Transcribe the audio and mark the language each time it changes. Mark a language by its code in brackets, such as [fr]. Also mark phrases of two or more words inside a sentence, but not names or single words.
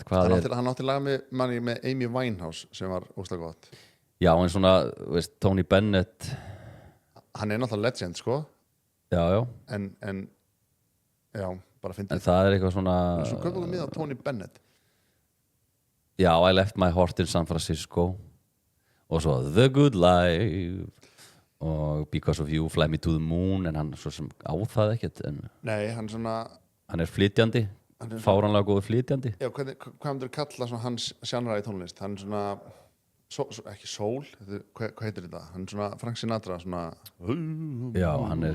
[is] Hann átti lag með Amy Winehouse sem var óslega gott Já, en svona, veist, Tony Bennett Hann er náttúrulega legend sko Já En já, bara fyndið En það er eitthvað svona Svo köpum við á Tony Bennett Já, I left my heart in San Francisco Og svo The Good Life og Because of You, Fly Me to the Moon en hann svo sem á það ekkert Nei, hann svona Hann er flytjandi, fáránlega góður flytjandi Já, hvað myndir kalla svona hans sjánra í tónlist? Hann svona, ekki soul hvað heitir þetta? Hann svona Frank Sinatra svona Já, hann er